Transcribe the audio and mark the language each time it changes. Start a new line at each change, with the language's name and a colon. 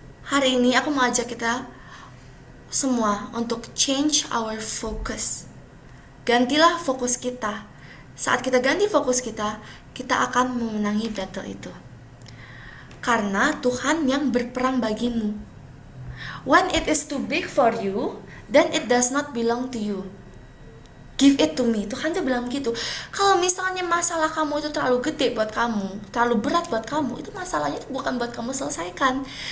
Indonesian: Hari ini aku mau ajak kita semua untuk
English: change our focus.
Indonesian: Gantilah fokus kita. Saat kita ganti fokus kita akan memenangi battle itu. Karena Tuhan yang berperang bagimu.
English: When it is too big for you, then it does not belong to you. Give it to me.
Indonesian: Tuhan tuh bilang gitu. Kalau misalnya masalah kamu itu terlalu gede buat kamu, terlalu berat buat kamu, itu masalahnya itu bukan buat kamu selesaikan.